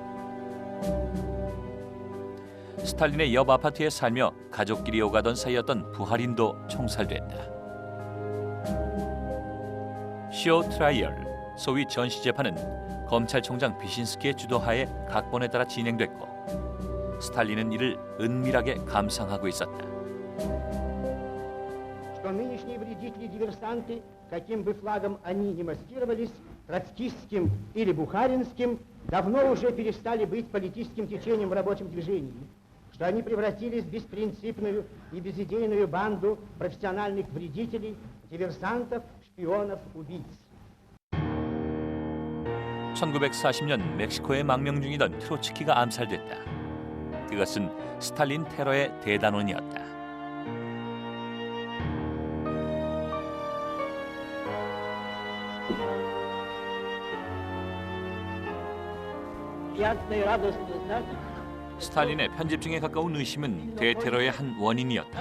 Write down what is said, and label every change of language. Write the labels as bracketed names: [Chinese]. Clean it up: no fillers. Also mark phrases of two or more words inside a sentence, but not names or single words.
[Korean] 스탈린의 옆 아파트에 살며 가족끼리 오가던 사이였던 부하린도 총살됐다. [English] show trial, [Korean] 소위 전시재판은 검찰총장 비신스키의 주도하에 각본에 따라 진행됐고 스탈린은 이를 은밀하게 감상하고 있었다. [Russian] Что нынешние вредители-диверсанты, каким бы флагом они ни маскировались, троцкистским или бухаринским, давно уже перестали быть политическим течением в рабочем движении, что они превратились в беспринципную и безидейную банду профессиональных вредителей, диверсантов, шпионов, убийц. [Korean] 1940년 멕시코에 망명 중이던 트로츠키가 암살됐다. 그것은 스탈린 테러의 대단원이었다. 스탈린의 편집증에 가까운 의심은 대테러의 한 원인이었다.